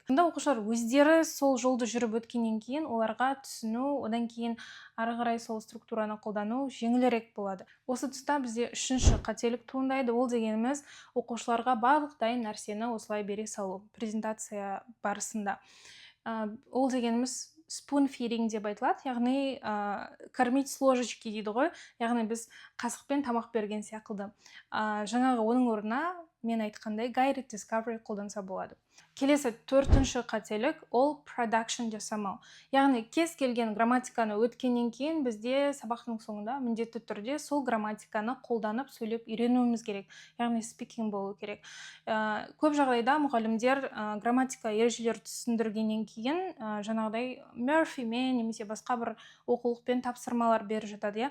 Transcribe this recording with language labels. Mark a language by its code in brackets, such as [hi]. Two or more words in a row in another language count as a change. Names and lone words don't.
[kk] Сонда оқушылар өздері сол жолды жүріп өткеннен кейін оларға түсіну, одан кейін ары қарай сол структураны қолдану жеңілірек болады. Осы тұста бізде үшінші қателік туындайды. Ол дегеніміз оқушыларға барлық дайын нәрсені осылай бере салу презентация барысында. Ол дегеніміз [en] spoon feeding [kk] деп айтылады, яғни [ru] кормить с ложечки [kk] дейді ғой, яғни біз қасықпен тамақ берген сияқты. Жаңағы оның орнына мен айтқандай [en] guided discovery [kk] қолданса болады. Келесі төртінші қателік ол production жасамау. Яғни кез келген грамматиканы өткеннен кейін бізде сабақтың соңында міндетті түрде сол грамматиканы қолданып сөйлеп үйренуіміз керек. Яғни speaking болу керек. Көп жағдайда мұғалімдер грамматика ережелерді түсіндіргеннен кейін жаңағыдай Murphyмен немесе басқа бір оқулықпен тапсырмалар беріп жатады.